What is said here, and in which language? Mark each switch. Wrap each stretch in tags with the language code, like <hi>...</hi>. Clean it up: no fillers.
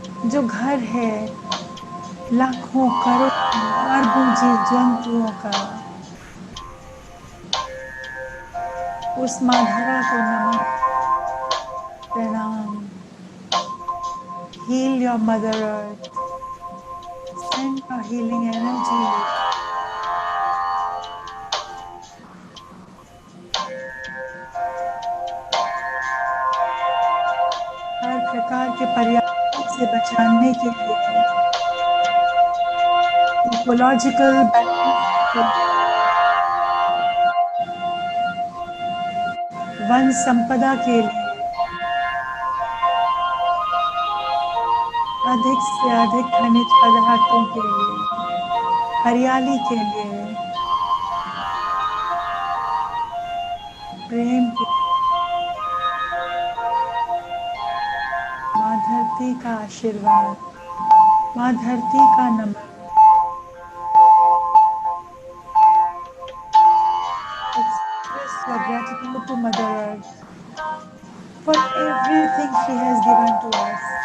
<hi>जो घर है लाखों करोड़ों अरबों जीव जंतुओं का, उस माँ धरा को नमन प्रणाम।</hi> <en>Heal your Mother Earth. Send your healing energy.</en> <hi>हर प्रकार के पर्यावरण से बचाने के लिए, इकोलॉजिकल बैलेंस, वन संपदा के लिए, अधिक से अधिक खनिज पदार्थों के लिए, हरियाली के लिए, प्रेम के, माँ धरती का आशीर्वाद, माँ धरती का नमन।</hi> <en>Express your gratitude to Mother Earth for everything she has given to us.</en>